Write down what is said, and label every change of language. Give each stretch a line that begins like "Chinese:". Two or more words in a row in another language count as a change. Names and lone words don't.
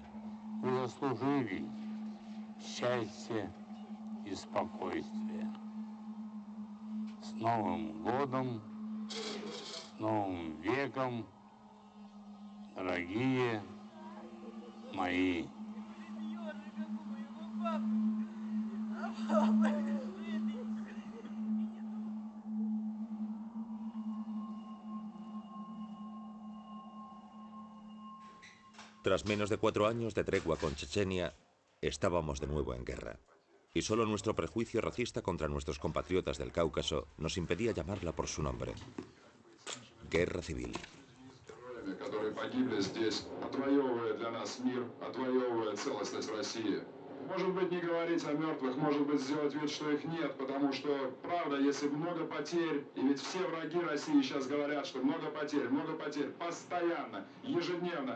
Russian: Вы заслужили счастье и спокойствие. С Новым годом, с Новым веком, дорогие мои.
Spanish: Tras menos de 4 años de tregua con Chechenia, estábamos de nuevo en guerra. Y solo nuestro prejuicio racista contra nuestros compatriotas del Cáucaso nos impedía llamarla por su nombre. Guerra civil.
Russian: солдатами, которые погибли здесь, отвоевывая для нас мир, отвоевывая целостность России. Может быть, не говорить о мертвых, может быть, сделать вид, что их нет, потому что, правда, если много потерь, и ведь все враги России сейчас говорят, что много потерь, постоянно, ежедневно.